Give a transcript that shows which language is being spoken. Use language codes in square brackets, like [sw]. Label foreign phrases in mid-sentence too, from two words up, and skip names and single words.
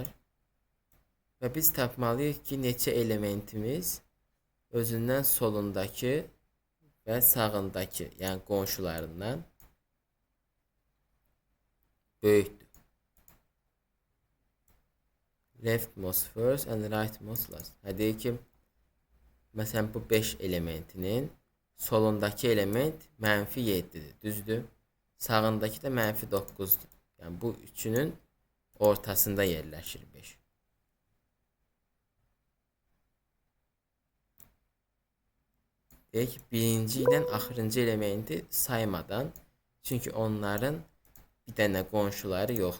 [az] Və biz tapmalıyıq ki, neçə elementimiz özündən solundakı və sağındakı, yəni qonşularından böyükdür. [en] Leftmost first and rightmost last. [az] Deyir ki, məsələn bu 5 elementinin solundakı element mənfi 7'dir, düzdür? Sağındakı da mənfi 9'dur. Yəni bu üçünün ortasında yerləşir 5. Deyək ki, birinci ilə axırıncı elementi saymadan, çünki onların bir dənə qonşuları yoxdur.